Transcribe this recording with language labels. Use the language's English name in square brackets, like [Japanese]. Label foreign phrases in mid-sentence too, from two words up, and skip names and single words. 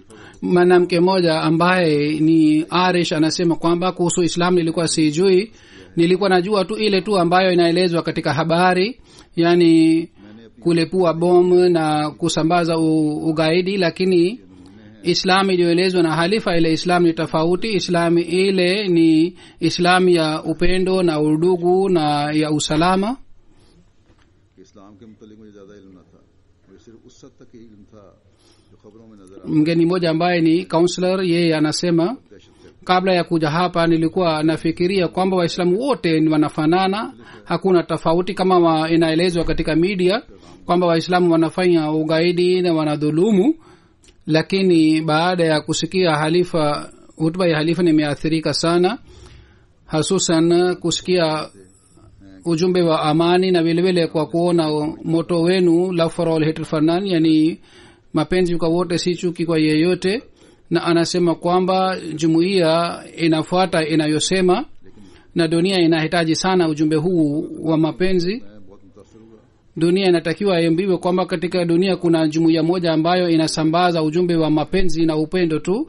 [Swahili] Mwanamke mmoja ambaye ni Arish anasema kwamba kuhusu islam nilikuwa sijui, nilikuwa najua tu ile tu ambayo inaelezwa katika habari, yani kulepua bomu na kusambaza ugaidi, lakini islam iliyoelezwa na halifa ile islam ni tofauti. Islam ile ni islam ya upendo na udugu na ya usalama. [Urdu] اسلام کے متعلق مجھے زیادہ علم نہ تھا، مجھے صرف اس حد تک علم تھا جو خبروں میں نظر آتا. [Swahili] Mgeni mmoja ambaye ni counselor, yeye anasema kabla ya kuja hapa nilikuwa nafikiria kwamba waislamu wote ni wanafanana, hakuna tofauti kama inaelezwa katika media kwamba waislamu wanafanya ugaidi na wanadhulumu. Lakini baada ya kusikia halifa, hutuba ya halifa, nimeathirika sana, hasusan kusikia ujumbe wa amani na vile vile kwa kuona moto wenu [English] love for all hate for none, [Swahili] yani mapenzi kwa wote si chuki kwa yeyote. Na anasema kwamba jumuiya inafuata inayosema, na dunia inahitaji sana ujumbe huu wa mapenzi. Dunia inatakiwa iambiwe kwamba katika dunia kuna jumuiya moja ambayo inasambaza ujumbe wa mapenzi na upendo tu.